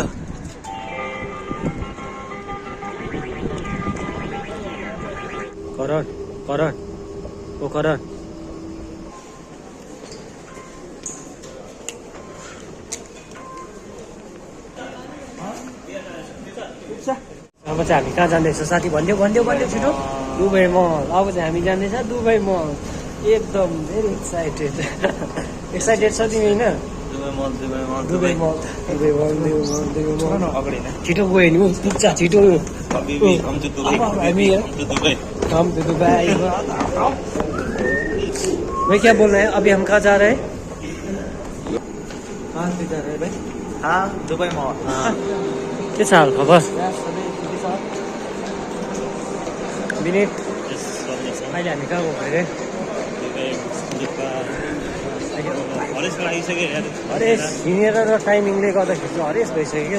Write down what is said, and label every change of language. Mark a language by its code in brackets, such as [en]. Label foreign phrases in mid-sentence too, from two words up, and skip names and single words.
[ne] करण अब चाहिँ हामी कहाँ जाँदैछ साथी भन्देऊ छिटो दुबई मल अब चाहिँ हामी जाँदैछ दुबई मल एकदम [en] very excited [ne] छ तिमी होइन दुबई मल छिटो गयो नि पुग्छ छिटो [hi] हम तो दुबई भाई क्या बोल रहे हैं अभी हम कहाँ जा रहे हैं कहाँ से जा रहे हैं भाई हाँ दुबई मॉल [ne] के छ हाल खबर विनीत अहिले हामी कहाँ गएको अरे हरेस हिँडेर र टाइमिङले गर्दाखेरि चाहिँ हरेस भइसक्यो क्या त